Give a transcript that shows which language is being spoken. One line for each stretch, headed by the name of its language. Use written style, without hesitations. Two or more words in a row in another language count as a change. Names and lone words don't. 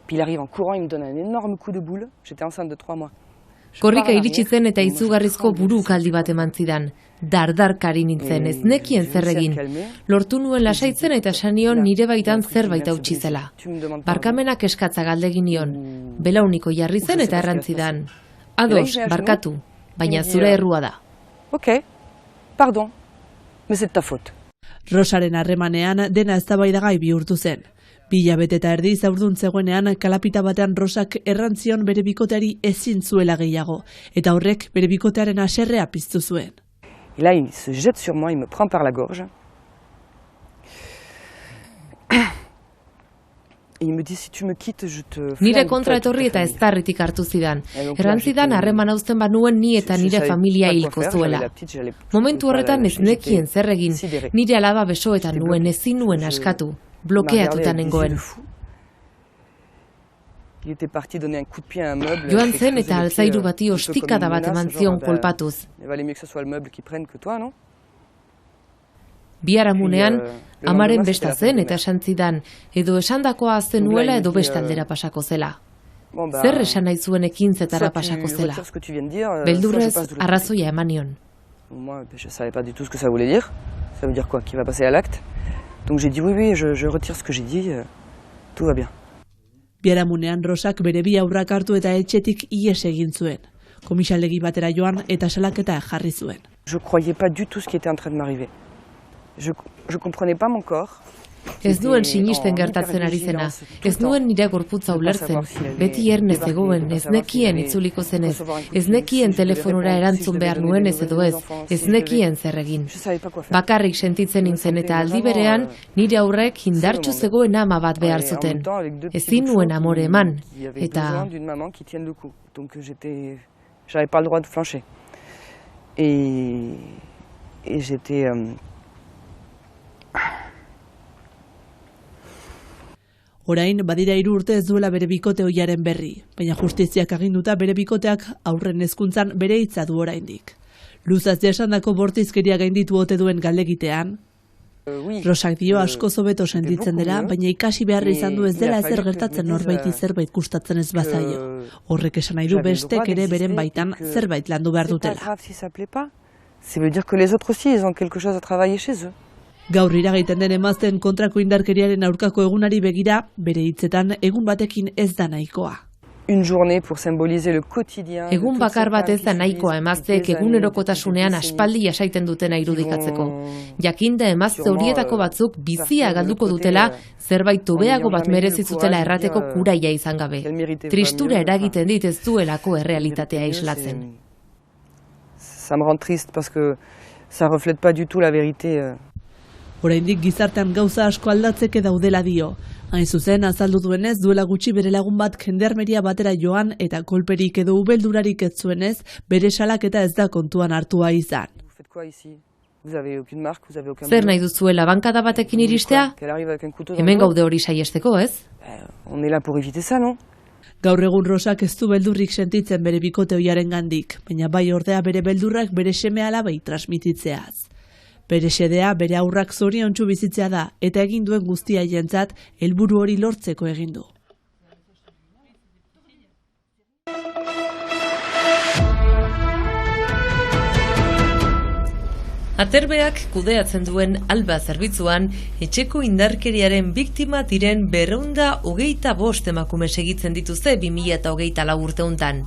Basque: Korrika iritsi zen eta izugarrizko burukaldi bat eman zidan. Dardarkari nintzen, ez nekien zer egin. Lortu nuen lasaitzen eta sanion nire baitan zerbait hautsi zela. Barkamenak eskatza galdegin nion. Belauniko jarri zen eta errantzidan. Ados, barkatu, baina zure errua da.
French: Ok, pardon, mais c'est ta faute.
Basque: Rosaren harremanean dena eztabaidagai bihurtu zen. 2 hilabete eta erdi haurdun zegoenean kalapita batean Rosak errantzion bere bikoteari ezin zuela gehiago, eta horrek bere bikotearen haserrea piztu zuen.
French: Et là, il se jette sur moi, il me prend par la gorge. Et il me dit, si tu me quittes, je te...
Basque: Nire kontra etorri eta eztarritik hartu zidan. Errantzidan harreman hauzten banuen ni eta nire familia hilko zuela. Momentu horretan ez nekien zer egin, nire alaba besoetan nuen ezin nuen askatu, blokeatutan nengoen. Joan zen eta altzairu bati ostikada bat eman zion kolpatuz. Biharamunean, amaren besta zen eta esan zidan, edo esandakoa azten nuela edo bestaldera pasako zela. Zer esan nahi zuen ekintzetara pasako zela. Beldurrez arrazoia eman nion.
French: Donc j'ai dit oui, je retire ce que j'ai dit, tout va bien.
Basque: Biharamunean Rosak bere 2 haurrak hartu eta etxetik ihes egin zuen. Komisaldegi batera joan eta salaketa jarri zuen.
French: Je croyais pas du tout ce qui était en train de m'arriver. Je comprenais pas mon corps.
Basque: Ez nuen sinisten gertatzen ari zena, ez nuen nire gorputza ulertzen, beti erne zegoen, ez nekien itzuliko zenez, ez nekien telefonora erantzun behar nuenez edo ez nekien zer egin. Bakarrik sentitzen nintzen eta aldi berean, nire aurrek indartsu zegoen ama bat behar zuten. Ezin nuen amore eman, eta...
French: J'avais pas le droit de flancher. Et j'étais...
Basque: Orain, badira 3 urte ez duela bere bikote ohiaren berri, baina justiziak aginduta bere bikoteak aurren hezkuntzan bere hitza du oraindik. Luzaz jasandako bortizkeria gainditu ote duen galdegitean, Rosak dio asko hobeto sentitzen dela, baina ikasi behar izan du ez dela ezer gertatzen norbaiti zerbait gustatzen ez bazaio. Horrek esan nahi du bestek ere beren baitan zerbait landu behar dutela.
French: Ça veut dire que les autres aussi, ils ont quelque chose à travailler chez eux.
Basque: Gaur iragaiten den emazteen kontrako indarkeriaren aurkako egunari begira, bere hitzetan egun batekin ez da nahikoa.
French: une journée pour symboliser le quotidien.
Basque: Egun bakar bat ez da nahikoa emazteek egunerokotasunean aspaldi jasaiten dutena irudikatzeko. Jakinda emazte horietako batzuk bizia galduko dutela, zerbait hobeago bat merezi zutela errateko kuraia izan gabe. Tristura eragiten dit ez duelako errealitatea islatzen.
French: Ça me rend triste parce que ça reflète pas du tout la vérité.
Basque: Oraindik gizartean gauza asko aldatzeke daudela dio. Hain zuzen, azaldu duenez, duela gutxi bere lagun bat jendarmeria batera joan eta kolperik edo ubeldurarik ez zuenez, bere salaketa ez da kontuan hartua izan. Zer nahi duzuela bankada batekin iristea? Hemen gaude hori saiesteko, ez?
French: On est là pour éviter ça, non?
Basque: Gaur egun Rosak ez du beldurrik sentitzen bere bikote ohiaren gandik, baina bai ordea bere beldurrak bere seme alabei transmititzeaz. Bere xedea, bere aurrak zoriontsu bizitzea da, eta egin duen guztia jentzat, helburu hori lortzeko egin du. Aterbeak kudeatzen duen Alba zerbitzuan, etxeko indarkeriaren biktima diren 225 emakume segitzen dituzte 2024 urte hontan.